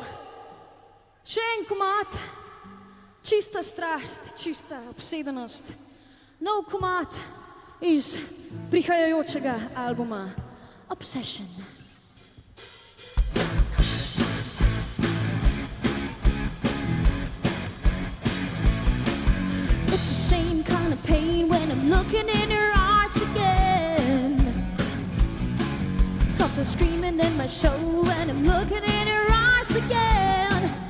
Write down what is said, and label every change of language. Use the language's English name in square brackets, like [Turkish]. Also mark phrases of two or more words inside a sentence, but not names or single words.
[Slovenian] še en komad, čista strast, čista obsedenost, nov komad iz prihajajočega albuma Obsession. [English] It's the same kind of pain when I'm looking in your eyes again. Something screaming in my soul when I'm looking in your eyes again.